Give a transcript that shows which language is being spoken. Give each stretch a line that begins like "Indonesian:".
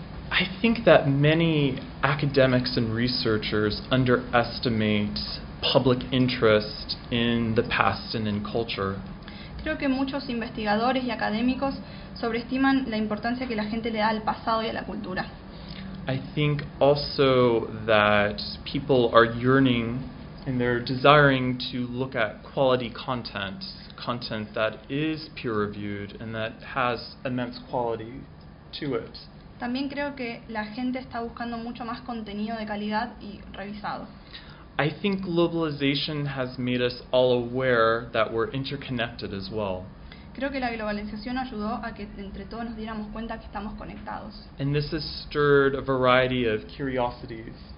English: I think that many academics and researchers underestimate public interest in the past and in culture.
Spanish: Creo que muchos investigadores y académicos sobreestiman la importancia que la gente le da al pasado y a la cultura.
English: I think also that people are yearning and they're desiring to look at quality content, content that is peer-reviewed and that has immense quality to it.
Spanish: También creo que la gente está buscando mucho más contenido de calidad y revisado.
English: I think globalization has made us all aware that we're interconnected as well.
Spanish: Creo que la globalización ayudó a que entre todos nos diéramos cuenta que estamos conectados.
English: And this has stirred a variety of curiosities.